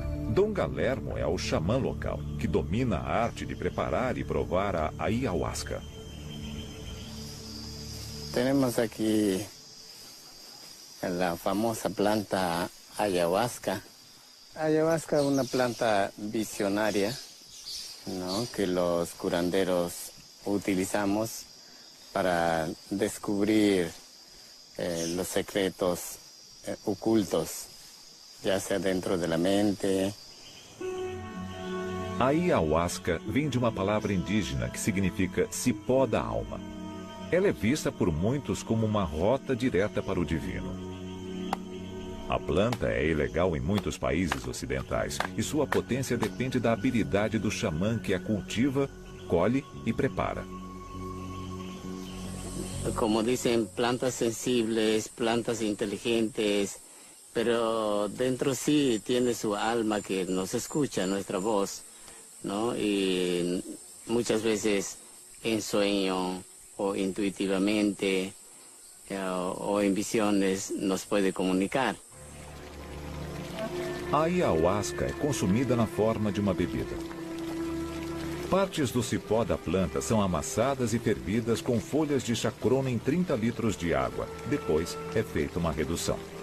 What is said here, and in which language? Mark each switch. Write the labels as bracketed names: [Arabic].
[Portuguese] Dom Galermo é o xamã local, que domina a arte de preparar e provar a ayahuasca. Temos aqui a famosa planta ayahuasca. Ayahuasca é uma planta visionária, ¿no? [Spanish] Que los curanderos utilizamos para descubrir los secretos ocultos, ya sea dentro de la mente. [Portuguese] A ayahuasca vem de uma palavra indígena que significa cipó da alma. Ela é vista por muitos como uma rota direta para o divino. A planta é ilegal em muitos países ocidentais e sua potência depende da habilidade do xamã que a cultiva, colhe e prepara. [Spanish] Como dicen, plantas sensibles, plantas inteligentes, pero dentro sí tiene su alma que nos escucha, nuestra voz, ¿no? Y muchas veces en sueño o intuitivamente o en visiones nos puede comunicar. [Portuguese] A ayahuasca é consumida na forma de uma bebida. Partes do cipó da planta são amassadas e fervidas com folhas de chacrona em 30 litros de água. Depois é feita uma redução.